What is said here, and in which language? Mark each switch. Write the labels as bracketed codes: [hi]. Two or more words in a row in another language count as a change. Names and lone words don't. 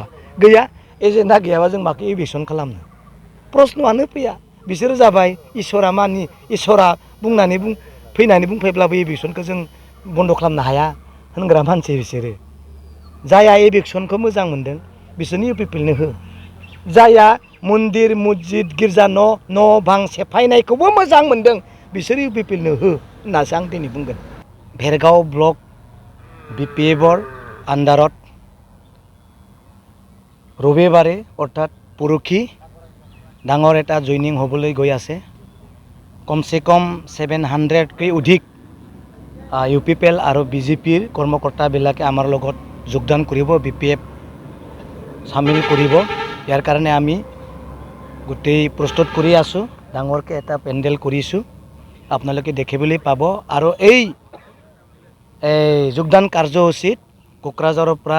[brx] गैया एजेन्डा गैयाबा जों माखौ इलेक्सन खालामनो प्रश्नआनो फैया बिसोरो जाबाय इसोरा बुंनानै फैनानै बुंफैब्लाबो इलेक्सनखौ जों बन्द खालामनो हाया होनग्रा मानसि बिसोरो जाया इलेक्सनखौ मोजां मोनदों बिसोरनि UPPनो हो जाया मन्दिर मस्जिद गिर्जा न' बां सेफायनायखौबो मोजां मोनदों बिसोर UPPनो हो होननासो आं दिनै बुंगोन भेरगाঁও [as] ব্লক BPFৰ আণ্ডাৰত ৰবিবাৰে অৰ্থাৎ পৰহি ডাঙৰ এটা জইনিং হ'বলৈ গৈ আছে কমচে কম 700কৈ অধিক UPPL আৰু BJPৰ কৰ্মকৰ্তাবিলাকে আমাৰ লগত যোগদান কৰিব BPF সামিল কৰিব ইয়াৰ কাৰণে আমি গোটেই প্ৰস্তুত কৰি আছোঁ ডাঙৰকৈ এটা পেণ্ডেল কৰিছোঁ আপোনালোকে দেখিবলৈ পাব আৰু এই যোগদান কাৰ্যসূচীত কোকৰাঝাৰৰ পৰা